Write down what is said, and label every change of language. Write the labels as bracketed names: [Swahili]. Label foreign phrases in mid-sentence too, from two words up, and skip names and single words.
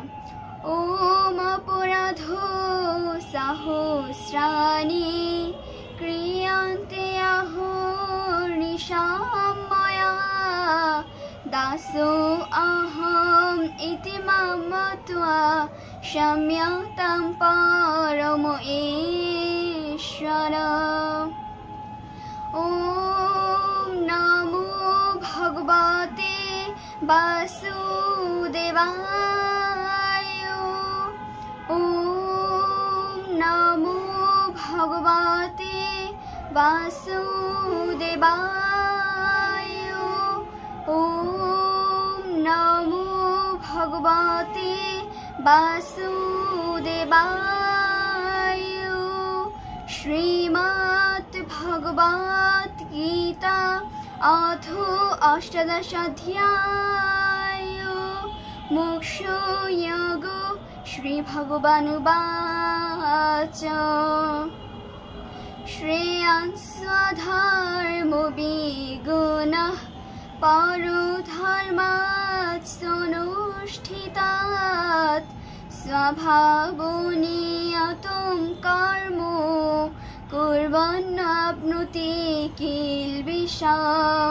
[Sanskrit] ওম অপরাধো সহস্রাণি ক্রিয়ন্তে অহর্নিশাম ময়া দাসো অহম ইতি মাম মত্বা সম্যক্तं পরম ঈশ্বর। ওম নমো ভগবতে বাসুদেবায়। ওম নমো ভগবতে বাসুদেবায়। ওম নমো ভগবতে বাসুদেবায়। শ্রীমদ্ ভগবদ গীতা অথ অষ্টাদশ অধ্যায় মোক্ষযোগ। শ্রী ভগবানুবাচ শ্রেয়ান্স্বধর্মো বিগুণঃ পরো ধর্মাৎ সনুষ্ঠিতাৎ স্বভাবো নিয়तं কর্ম কুর্বন্নাপ্নোতি কিলবিষাম।